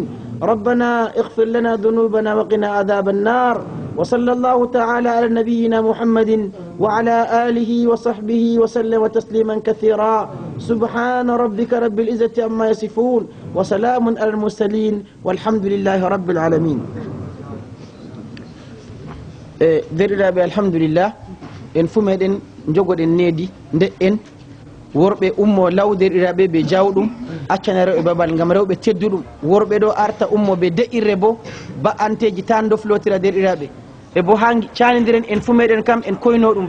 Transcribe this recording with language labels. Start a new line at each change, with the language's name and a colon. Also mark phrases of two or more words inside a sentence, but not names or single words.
Arabic: ربنا اغفر لنا ذنوبنا وقنا عذاب النار. وصلى الله تعالى على نبينا محمد وعلى آله وصحبه وسلم تسليما كثيرا. سبحان ربك رب العزة عما يصفون وسلام على المرسلين والحمد لله رب العالمين.
Fula: derɗiraɓe alhamdulillah en fu meɗen jogoɗen needi nde en worɓe ummo law derɗiraɓe ɓe jawɗum accana rewɓe babal gam rewɓe tedduɗum. worɓe ɗo arta ummo ɓe de'irre bo ba'anteji tan doflotira derɗiraɓe e bo ha canodiren en fu meɗen kam en koyno ɗum.